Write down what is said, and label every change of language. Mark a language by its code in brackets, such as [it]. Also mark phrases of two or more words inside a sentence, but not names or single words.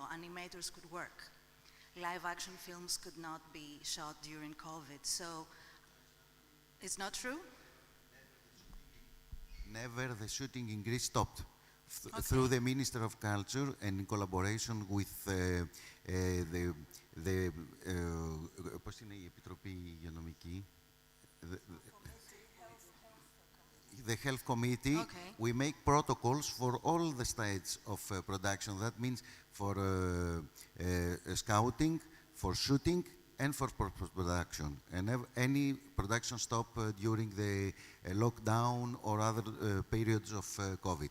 [en] Animators could work. Live action films could not be shot during COVID, so it's not true? never the shooting in Greece stopped. Okay. Through the Minister of Culture and in collaboration with [el] πώς είναι η Επιτροπή Υγειονομική? [en] The Health Committee, Okay. we make protocols for all the stages of production. That means for scouting, for shooting, and for post-production. And any production stop during the lockdown or other periods of COVID.